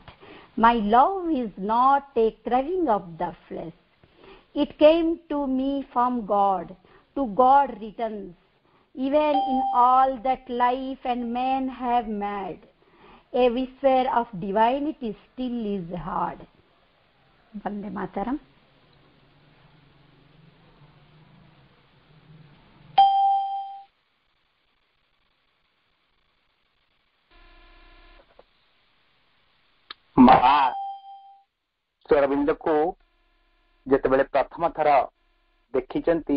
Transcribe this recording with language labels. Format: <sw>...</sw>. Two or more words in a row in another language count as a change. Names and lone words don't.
<en>My love is not a craving of the flesh. It came to me from God. To God returns, even in all that life and man have made. A whisper of divinity still is heard." Vande Mataram.</en> <or>ମା ଶ୍ରୀଅରବିନ୍ଦଙ୍କୁ ଯେତେବେଳେ ପ୍ରଥମ ଥର ଦେଖିଛନ୍ତି,</or>